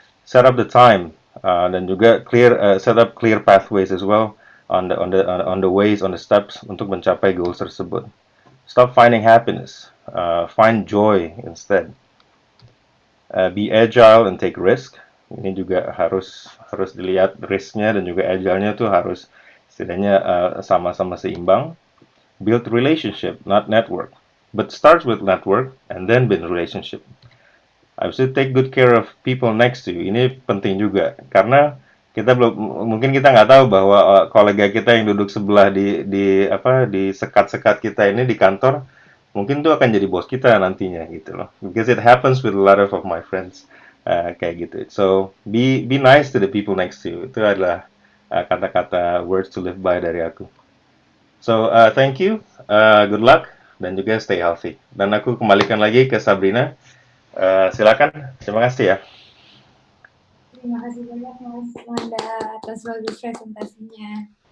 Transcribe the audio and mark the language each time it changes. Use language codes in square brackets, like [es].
[en] Set up the time, [id] dan juga [en] set up clear pathways as well on the ways, on the steps [id] untuk mencapai goals tersebut. [en] Stop finding happiness, find joy instead. Be agile and take risk. [id] Ini juga harus dilihat risknya, dan juga agile-nya tuh harus setidaknya sama-sama seimbang. [en] Build relationship, not network. But start with network and then build relationship. [id] Habis itu [en] take good care of people next to you. [id] Ini penting juga, karena mungkin kita nggak tahu bahwa kolega kita yang duduk sebelah di sekat-sekat kita ini di kantor, mungkin tuh akan jadi bos kita nantinya gitu loh. [en] Because it happens with a lot of my friends, [id] kayak gitu. [en] So be nice to the people next to you. [id] Itu adalah kata-kata [en] words to live by [id] dari aku. [en] So thank you, good luck, [id] dan juga [en] stay healthy. [id] Dan aku kembalikan lagi ke Sabrina. Silakan, terima kasih ya. Terima kasih banyak Mas Wanda atas bagus presentasinya.